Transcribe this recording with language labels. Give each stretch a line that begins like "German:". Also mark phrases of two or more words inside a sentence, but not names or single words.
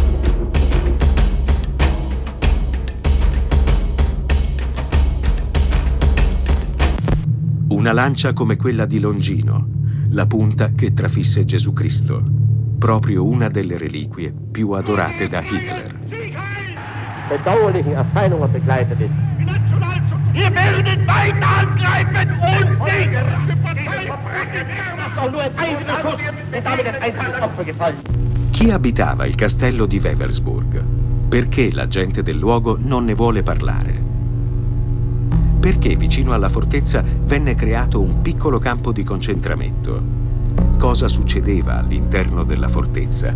Italian: Una lancia come quella di Longino, la punta che trafisse Gesù Cristo, proprio una delle reliquie più adorate da Hitler.
German: Bedauerlichen Erscheinungen begleitet ist. Wir werden weiter angreifen und siegen! Das ist auch nur ein einziger Schuss und damit ein einziges Opfer gefallen.
Italian: Chi abitava il castello di Wewelsburg? Perché la gente del luogo non ne vuole parlare? Perché vicino alla fortezza venne creato un piccolo campo di concentramento? Cosa succedeva all'interno della fortezza?